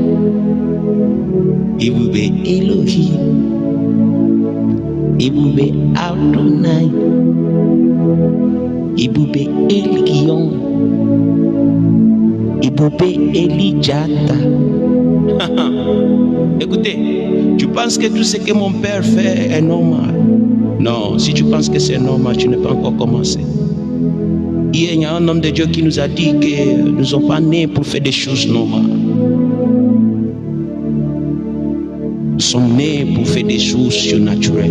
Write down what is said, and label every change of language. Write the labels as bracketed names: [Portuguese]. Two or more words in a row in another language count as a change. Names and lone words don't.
[French] Ibube Elohim, Ibube Adonai, Ibube Elion, Ibube Elijata. Écoutez, tu penses que tout ce que mon père fait est normal? Non, si tu penses que c'est normal, tu n'as pas encore commencé. Hier, il y a un homme de Dieu qui nous a dit que nous ne sommes pas nés pour faire des choses normales. Nous sommes nés pour faire des choses surnaturelles.